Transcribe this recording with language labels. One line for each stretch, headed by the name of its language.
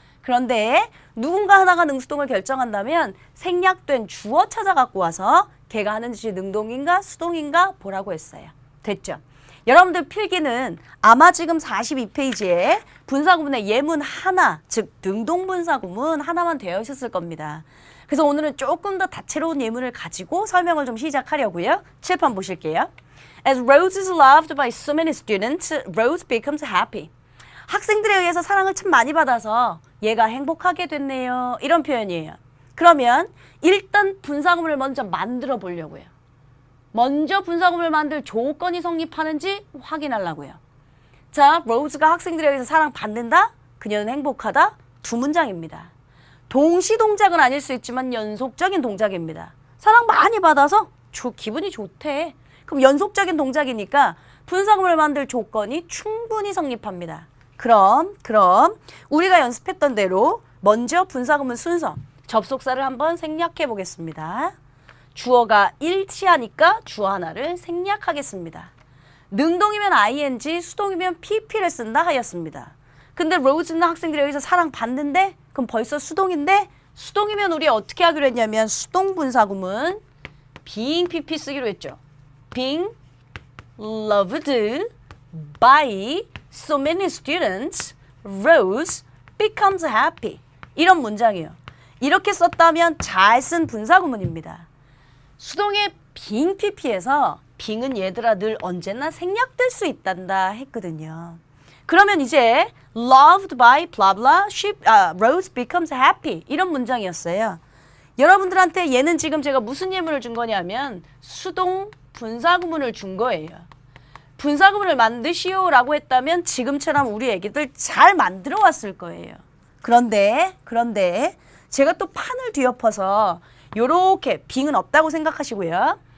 Korean: 그런데 누군가 하나가 능수동을 결정한다면 생략된 주어 찾아갖고 와서 걔가 하는 짓이 능동인가 수동인가 보라고 했어요. 됐죠? 여러분들 필기는 아마 지금 42페이지에 분사구문의 예문 하나, 즉 능동분사구문 하나만 되어 있었을 겁니다. 그래서 오늘은 조금 더 다채로운 예문을 가지고 설명을 좀 시작하려고요. 칠판 보실게요.
English: As Rose is loved by so many students, Rose becomes happy.
Korean: 학생들에 의해서 사랑을 참 많이 받아서 얘가 행복하게 됐네요. 이런 표현이에요. 그러면 일단 분사구문을 먼저 만들어 보려고요. 먼저 분사구문을 만들 조건이 성립하는지 확인하려고요. 자, 로즈가 학생들에 의해서 사랑받는다? 그녀는 행복하다? 2문장입니다. 동시 동작은 아닐 수 있지만 연속적인 동작입니다. 사랑 많이 받아서 기분이 좋대. 그럼 연속적인 동작이니까 분사구문을 만들 조건이 충분히 성립합니다. 그럼 우리가 연습했던 대로 먼저 분사구문 순서, 접속사를 한번 생략해 보겠습니다. 주어가 일치하니까 주어 하나를 생략하겠습니다. 능동이면 ing, 수동이면 pp를 쓴다 하였습니다. 근데 로즈는 학생들에 의해서 사랑받는데 그럼 벌써 수동인데 수동이면 우리 어떻게 하기로 했냐면 수동분사구문 being pp 쓰기로 했죠.
English: being loved by so many students, Rose becomes happy.
Korean: 이런 문장이에요. 이렇게 썼다면 잘 쓴 분사구문입니다. 수동의 being pp에서 being은 얘들아 늘 언제나 생략될 수 있단다 했거든요.
English: 그러면 이제 loved by blah blah, Rose becomes happy 이런 문장이었어요.
Korean: 여러분들한테 얘는 지금 제가 무슨 예문을 준 거냐면 수동 분사구문을 준 거예요. 분사구문을 만드시오라고 했다면 지금처럼 우리 애기들 잘 만들어 왔을 거예요. 그런데 제가 또 판을 뒤엎어서 요렇게 빙은 없다고 생각하시고요.